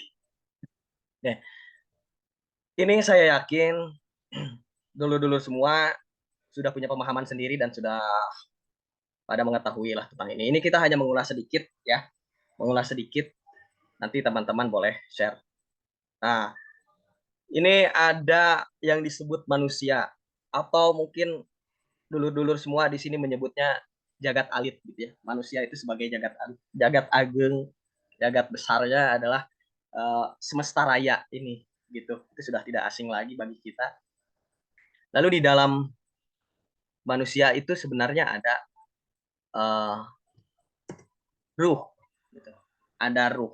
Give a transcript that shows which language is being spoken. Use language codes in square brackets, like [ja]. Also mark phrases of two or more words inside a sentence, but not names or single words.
[id] Nah, ini saya yakin dulu semua sudah punya pemahaman sendiri dan sudah pada mengetahui lah tentang ini. Ini kita hanya mengulas sedikit ya, nanti teman-teman boleh share. Nah, ini ada yang disebut manusia, atau mungkin dulur-dulur semua di sini menyebutnya jagat alit gitu ya. Manusia itu sebagai jagat alit, jagat ageng, jagat besarnya adalah semesta raya ini gitu. Itu sudah tidak asing lagi bagi kita. Lalu di dalam manusia itu sebenarnya ada ruh gitu. Ada ruh.